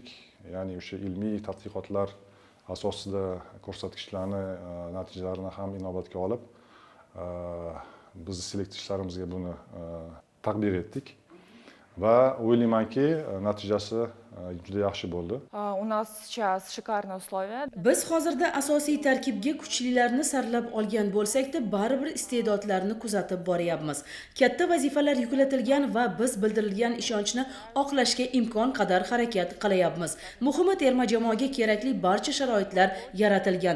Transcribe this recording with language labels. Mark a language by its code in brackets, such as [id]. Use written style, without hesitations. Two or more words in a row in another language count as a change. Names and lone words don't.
[uz] Ya'ni o'sha ilmiy tadqiqotlar asosida ko'rsatkichlarni, natijalarini ham inobatga olib, biz seleksiya ishlarimizga buni taqdir etdik. Va o'ylaymanki, natijasi juda yaxshi bo'ldi. [ru] У нас сейчас шикарные условия. [uz] Biz hozirda asosiy tarkibga kuchlilarni saralab olgan bo'lsak-da, baribir iste'dodlarni kuzatib boryapmiz. Katta vazifalar yuklatilgan va biz bildirilgan ishonchni oqlashga imkon qadar harakat qilyapmiz. Muhimi, terma jamoaga kerakli barcha sharoitlar yaratilgan.